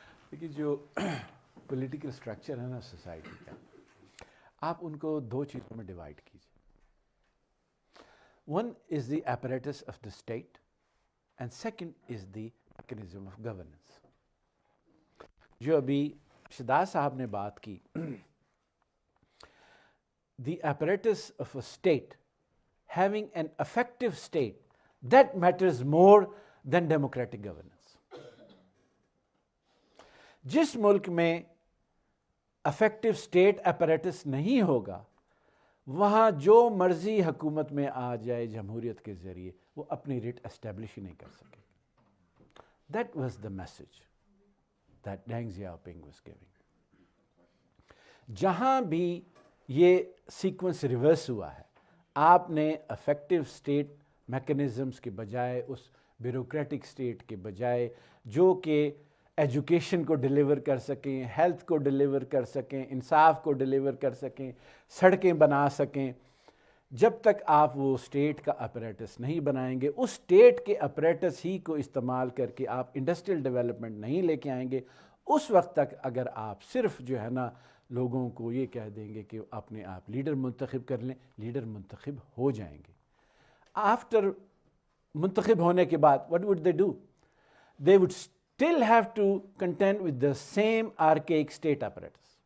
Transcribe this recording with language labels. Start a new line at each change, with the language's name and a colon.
Urdu: دیکھیے جو political structure ہے نا سوسائٹی کا, آپ ان کو دو چیزوں میں ڈیوائڈ کیجیے.
English: One is the apparatus of the state and second is the mechanism of governance.
Urdu: جو ابھی شہزاد صاحب نے بات کی,
English: the apparatus of a state, having an effective state, that matters more than democratic governance.
Urdu: جس ملک میں
English: effective state apparatus
Urdu: نہیں ہوگا, وہاں جو مرضی حکومت میں آ جائے جمہوریت کے ذریعے, وہ اپنی ریٹ اسٹیبلش ہی نہیں کر سکے.
English: That was the message that Deng Xiaoping was giving.
Urdu: جہاں بھی یہ سیکوینس ریورس ہوا ہے, آپ نے افیکٹو اسٹیٹ میکنزمس کے بجائے, اس بیوروکریٹک اسٹیٹ کے بجائے جو کہ ایجوکیشن کو ڈیلیور کر سکیں, ہیلتھ کو ڈیلیور کر سکیں, انصاف کو ڈیلیور کر سکیں, سڑکیں بنا سکیں, جب تک آپ وہ اسٹیٹ کا اپریٹس نہیں بنائیں گے, اس اسٹیٹ کے اپریٹس ہی کو استعمال کر کے آپ انڈسٹریل ڈیولپمنٹ نہیں لے کے آئیں گے, اس وقت تک اگر آپ صرف جو ہے نا لوگوں کو یہ کہہ دیں گے کہ اپنے آپ لیڈر منتخب کر لیں, لیڈر منتخب ہو جائیں گے.
English: after
Urdu: منتخب ہونے کے بعد
English: what would they do? They would still have to contend with the same archaic state apparatus.